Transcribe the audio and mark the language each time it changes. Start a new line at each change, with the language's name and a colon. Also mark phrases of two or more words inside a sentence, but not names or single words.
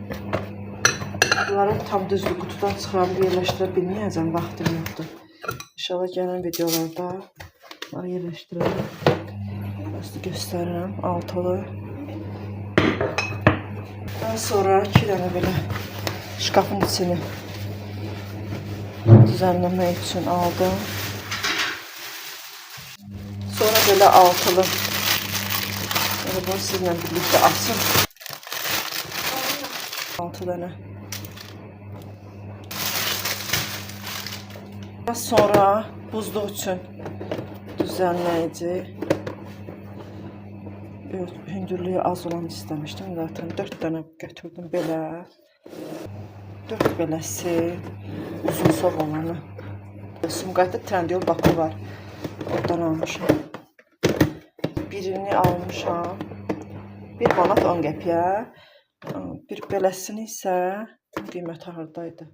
Azerbaijani: Bunları tam düzlü qutudan çıxarıb yerləşdirə bilməyəcəm. Vaxtım yoxdur. İnşallah gələn videolarda bunları yerləşdirərəm. Bəs göstərirəm. Altılı. Daha sonra 2 dənə belə şkafın içini
Turkish: düzenlemek için aldım. Sonra böyle altılı. Böyle bunu sizinle birlikte açın. 6 tane. Daha sonra buzluq için düzenleyici. Hündürlüğü az olan istemiştim. Zaten 4 tane
Azerbaijani: götürdüm belə. 4 beləsi. Uzun soğ olanı. Sumqayıtda Trendyol Bakı var. Oradan almışam. Birini almışam. 1 manat 10 qəpiyə. Bir beləsini isə qiyməti hardaydı.